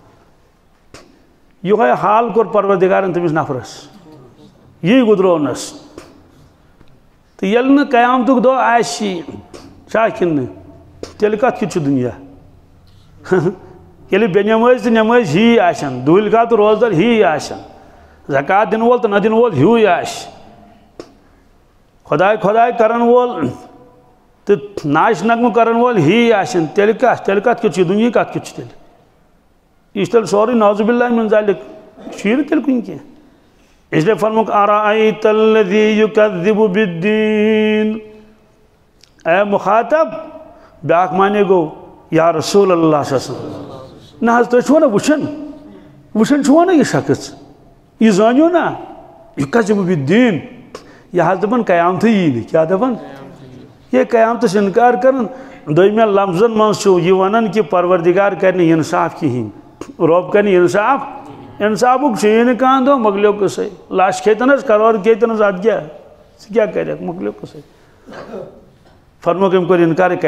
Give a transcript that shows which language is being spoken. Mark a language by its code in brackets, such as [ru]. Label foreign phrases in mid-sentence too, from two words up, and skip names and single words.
[ks] یِہوے حال کوٚر پروردِگارن تٔمِس نفرس یی گُدروونس تہٕ ییٚلہِ نہٕ قیامتُک دۄہ آسہِ چھا کِنہٕ نہٕ تیٚلہِ کتھ کیُتھ چھُ دُنیا ییٚلہِ بے نٮ۪مٲزۍ تہٕ نٮ۪مٲزۍ ہی آسن دوٗلۍ کال تہٕ روزدار ہی آسن زکات دِنہٕ وول تہٕ نہ دِنہٕ وول ہیوٗے آسہِ خۄداے کرن وول تہٕ ناچ نغمہٕ کرن وول ہی آسن تیٚلہِ کتھ کیُتھ چھُ دُنیا کتھ کیُتھ چھُ تیٚلہِ یہِ چھُ تیٚلہِ سورُے [ar] نعوذ باللہ من ذالِک [ks] چھُیی نہٕ تیٚلہِ کُنہِ کینٛہہ [ur] اس لیے [ks] فرموک [ar] ارأیت الذی یکذب بالدین [ks] اے مخاطب بیاکھ معنی گوٚو [ar] یا رسول اللہ صلی اللہ علیہ وسلم [ks] نہ حظ تُہۍ چھُوا نا وٕچھان چھُوا نا یہِ شخص یہِ زٲنِو نا [ar] یکذب بالدین [ks] یہِ حظ دپان قیامتھٕے یی نہٕ کیٛاہ دپان یہ قیامتس انکار کرن دویمین لفظن منٛز چھُ یہِ ونان کہِ پروردگار کرِ نہٕ انصاف کِہیٖنۍ رۄب کرِ نہٕ انصافُک چھُیی نہٕ کانٛہہ دۄہ مۄکلیو قصے لچھ کھیتن حظ کرور کھیتن حظ اتھ کیٛاہ ژٕ کیٛاہ کرکھ مۄکلیو قصے فرموک أمۍ کوٚر انکار